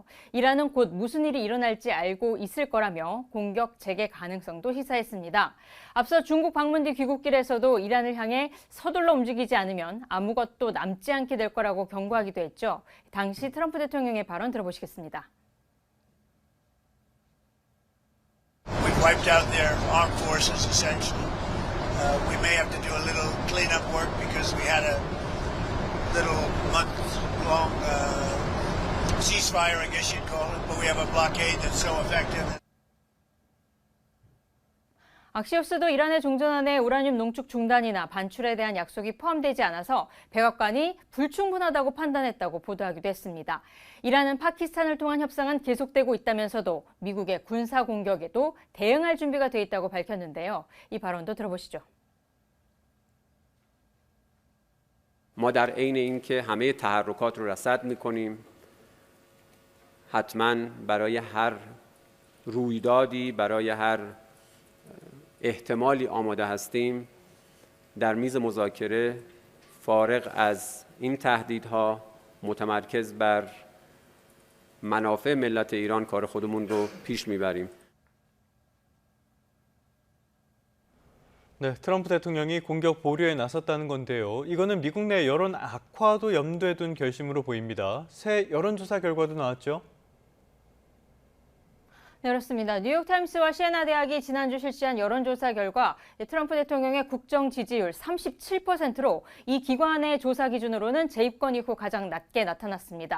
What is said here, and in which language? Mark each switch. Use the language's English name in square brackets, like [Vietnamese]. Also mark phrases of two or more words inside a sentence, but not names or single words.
[Korean] 이란은 곧 무슨 일이 일어날지 알고 있을 거라며 공격 재개 가능성도 시사했습니다. 앞서 중국 방문 뒤 귀국길에서도 이란을 향해 서둘러 움직이지 않으면 아무것도 남지 않게 될 거라고 경고하기도 했죠. 당시 트럼프 대통령의 발언 들어보시겠습니다. [English] Wiped out their armed forces, essentially. We may have to do a little cleanup work because we had a little month-long ceasefire, I guess you'd call it, but we have a blockade that's so effective. [Korean] 악시오스도 이란의 종전안에 우라늄 농축 중단이나 반출에 대한 약속이 포함되지 않아서 백악관이 불충분하다고 판단했다고 보도하기도 했습니다. 이란은 파키스탄을 통한 협상은 계속되고 있다면서도 미국의 군사 공격에도 대응할 준비가 돼 있다고 밝혔는데요. 이 발언도 들어보시죠. [Persian] ما در عین اینکه همه تحرکات رو رصد می‌کنیم حتما برای هر رویدادی برای هر احتمالی آماده هستیم در میز مذاکره فارغ از این تهدیدها متمرکز بر منافع ملت ایران کار خودمون رو پیش میبریم. [Korean] 네, 트럼프 대통령이 공격 보류에 나섰다는 건데요. 이거는 미국 내 여론 악화도 염두에 둔 결심으로 보입니다. 새 여론조사 결과도 나왔죠? 네, 그렇습니다. 뉴욕타임스와 시에나 대학이 지난주 실시한 여론조사 결과 트럼프 대통령의 국정 지지율 37%로 이 기관의 조사 기준으로는 재입권 이후 가장 낮게 나타났습니다.